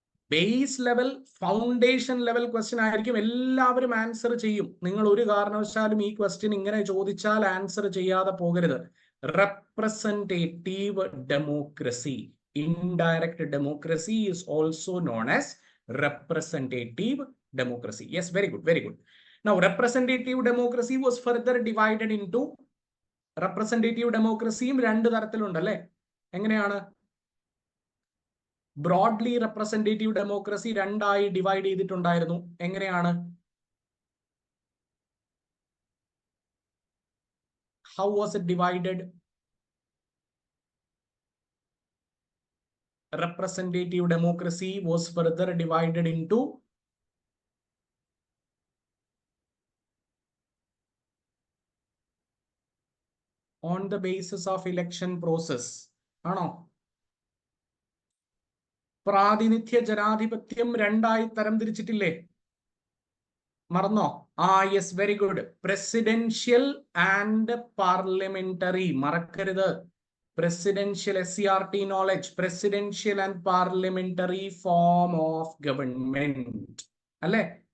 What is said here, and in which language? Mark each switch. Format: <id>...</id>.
<ml>Base level, foundation level question ആയിരിക്കും. എല്ലാവരും answer ചെയ്യും. നിങ്ങൾ ഒരു കാരണവശാലും ഈ ക്വസ്റ്റ്യൻ ഇങ്ങനെ ചോദിച്ചാൽ ആൻസർ ചെയ്യാതെ പോകരുത്.</ml> <en>Representative democracy, indirect democracy is also known as representative democracy. Yes, very good, very good. Now, representative democracy was further divided into, representative democracy</en> <ml>രണ്ട് തരത്തിലുണ്ടല്ലേ? എങ്ങനെയാണ്? ബ്രോഡ്ലി റെപ്രസെന്റേറ്റീവ് ഡെമോക്രസി രണ്ടായി ഡിവൈഡ് ചെയ്തിട്ടുണ്ടായിരുന്നു. എങ്ങനെയാണ്?</ml> <en>How was it divided? Representative democracy was further divided into on the basis of election process.</en> <ml>ആണോ? പ്രാതിനിധ്യ ജനാധിപത്യം രണ്ടായി തരം തിരിച്ചിട്ടില്ലേ? മറന്നോ?</ml> <en>Yes, very good. Presidential and parliamentary.</en> <ml>മറക്കരുത്.</ml> <en>Presidential, SCRT knowledge, presidential and parliamentary form of government അല്ലെ?</en>